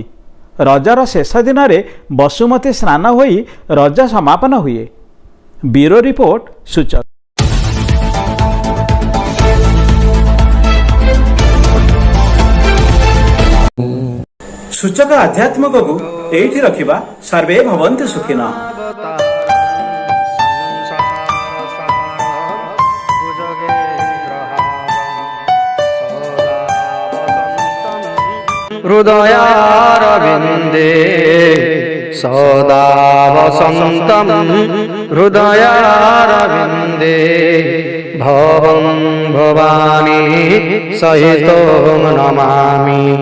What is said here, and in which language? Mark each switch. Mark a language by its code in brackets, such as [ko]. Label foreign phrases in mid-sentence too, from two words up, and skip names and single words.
[or] ରଜର ଶେଷ ଦିନରେ ବସୁମତୀ ସ୍ନାନ ହୋଇ ରଜ ସମାପନ ହୁଏ। ବ୍ୟୁରୋ ରିପୋର୍ଟ ସୂଚକ। ସୂଚକ ଆଧ୍ୟାତ୍ମିକକୁ ଏଇଠି ରଖିବା। [sa] ସର୍ବେ ଭବନ୍ତୁ ସୁଖିନଃ। हृदयारविन्दे सदा वसन्तं हृदयारविन्दे भवं भवानी सहितं नमामि।